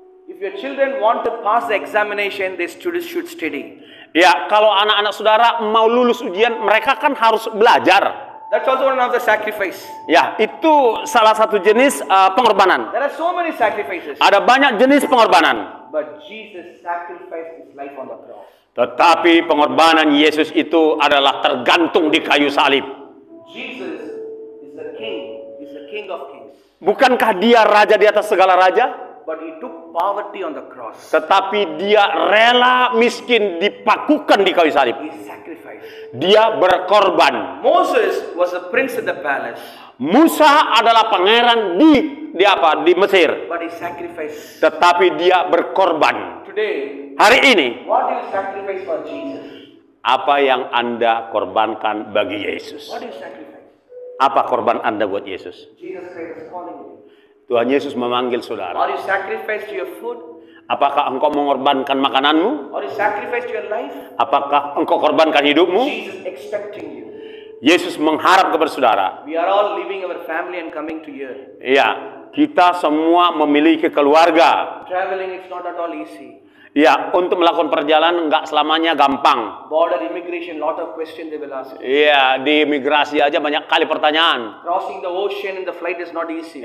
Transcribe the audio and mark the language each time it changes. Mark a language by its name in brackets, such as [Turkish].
[English] If your children want to pass the examination, they should study. [Indonesian] Ya, kalau anak-anak saudara mau lulus ujian, mereka kan harus belajar. [English] That's also one of the sacrifice. [Indonesian] Ya, itu salah satu jenis pengorbanan. [English] There are so many sacrifices. [Indonesian] Ada banyak jenis pengorbanan. [English] But Jesus sacrificed his life on the cross. [Indonesian] Tetapi pengorbanan Yesus itu adalah tergantung di kayu salib. [English] Jesus is the king. He's the king of kings. [Indonesian] Bukankah dia raja di atas segala raja? [English] But he took poverty on the cross. [Indonesian] Tetapi dia rela miskin dipakukan di kayu salib. [English] He sacrificed. [Indonesian] Dia berkorban. [English] Moses was a prince in the palace. [Indonesian] Musa adalah pangeran di Mesir. [English] But he sacrificed. [Indonesian] Tetapi dia berkorban. [English] Today, [Indonesian] Hari ini, [English] what do you sacrifice for Jesus? [Indonesian] apa yang Anda korbankan bagi Yesus? [English] What do you sacrifice? [Indonesian] Apa korban Anda buat Yesus? [English] Jesus Christ is calling you. [Indonesian] Tuhan Yesus memanggil saudara. [English] Or you sacrifice to your food? [Indonesian] Apakah engkau mengorbankan makananmu? [English] Or you sacrifice to your life? [Indonesian] Apakah engkau korbankan hidupmu? [English] Jesus expecting you. [Indonesian] Yesus mengharap kepada saudara. [English] We are all leaving our family and coming to here. [Indonesian] Ya, kita semua memiliki keluarga. [English] Traveling is not at all easy. [Indonesian] Ya, untuk melakukan perjalanan nggak selamanya gampang. [English] Border immigration, lot of questions they will ask. [Indonesian] Iya, di imigrasi aja banyak kali pertanyaan. [English] Crossing the ocean in the flight is not easy.